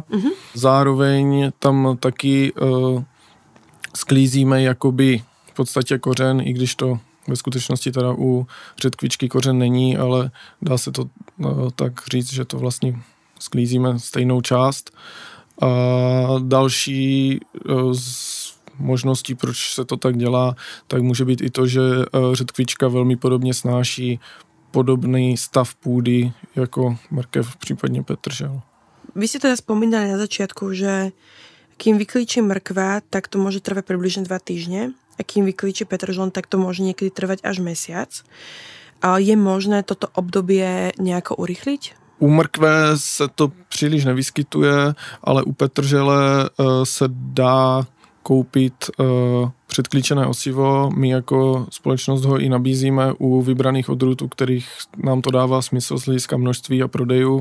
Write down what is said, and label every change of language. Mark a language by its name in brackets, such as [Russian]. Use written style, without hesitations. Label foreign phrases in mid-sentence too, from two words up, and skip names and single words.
[Czech] Zároveň tam taky sklízíme jakoby v podstatě kořen, i když to ve skutečnosti teda u řetkvičky kořen není, ale dá se to tak říct, že to vlastně sklízíme stejnou část. A další možností, proč se to tak dělá, tak může být i to, že řetkvička velmi podobně snáší podobný stav půdy jako mrkev, případně petržel. [Slovak] Vy ste teda spomínali na začiatku, že kým vyklíči mrkva, tak to môže trvať približne 2 týždne a kým vyklíči petržlen, tak to môže niekedy trvať až mesiac. Je možné toto obdobie nejako urychliť? [Czech] U mrkve se to příliš nevyskytuje, ale u petržele se dá koupit předklíčené osivo. My jako společnost ho i nabízíme u vybraných odrůd, u kterých nám to dává smysl z hlediska množství a prodejů.